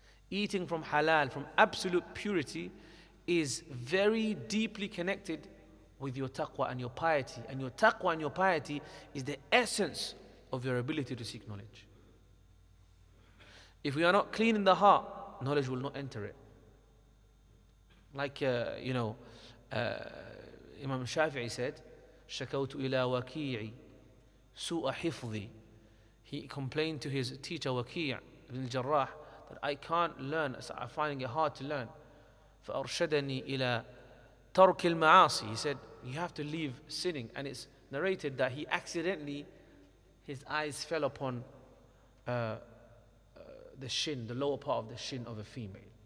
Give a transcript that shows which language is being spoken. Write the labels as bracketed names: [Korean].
[English] Eating from halal, from absolute purity, is very deeply connected with your taqwa and your piety. And your taqwa and your piety is the essence of your ability to seek knowledge. If we are not clean in the heart, knowledge will not enter it. Like, Imam Shafi'i said, [Arabic] شَكَوْتُ إِلَى وَكِيعِ سُوءَ حِفْظِي. [English] He complained to his teacher Waki' ibn al-Jarrah that I can't learn, I'm finding it hard to learn. [Arabic] فَأَرْشَدَنِي إِلَى تَرْكِ الْمَعَاصِي. [English] He said, you have to leave sinning. And it's narrated that he accidentally, his eyes fell upon the shin, the lower part of the shin of a female.